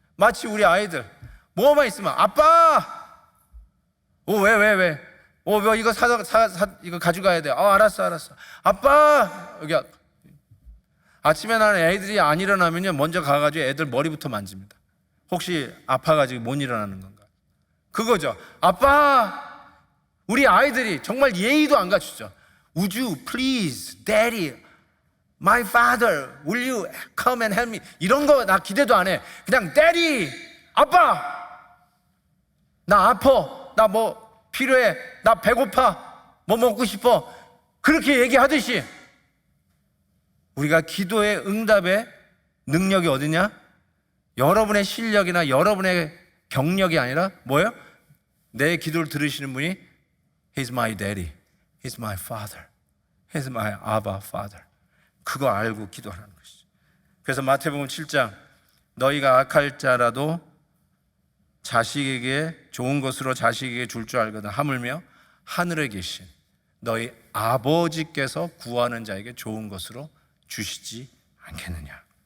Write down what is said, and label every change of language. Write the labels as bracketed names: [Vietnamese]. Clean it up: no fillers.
[Korean] 마치 우리 아이들 뭐만 있으면 아빠, 왜 이거 이거 가져가야 돼. 알았어. 아빠, 여기. 아침에 나는 애들이 안 일어나면요, 먼저 가가지고 애들 머리부터 만집니다. 혹시 아파가지고 못 일어나는 건가? 그거죠. 아빠, 우리 아이들이 정말 예의도 안 갖추죠. [English] Would you please, daddy, my father, will you come and help me? [Korean] 이런 거 나 기대도 안 해. 그냥 daddy, 아빠, 나 아파, 나 뭐 필요해, 나 배고파, 뭐 먹고 싶어, 그렇게 얘기하듯이 우리가 기도의 응답의 능력이 어디냐? 여러분의 실력이나 여러분의 경력이 아니라 뭐예요? 내 기도를 들으시는 분이 [English] He's my daddy, He's my father, He's my Abba Father. [Korean] 그거 알고 기도하는 것이죠. 그래서 마태복음 7장 너희가 악할 자라도 자식에게 좋은 것으로 자식에게 줄 줄 알거든 하물며 하늘에 계신 너희 아버지께서 구하는 자에게 좋은 것으로 주시지 않겠느냐.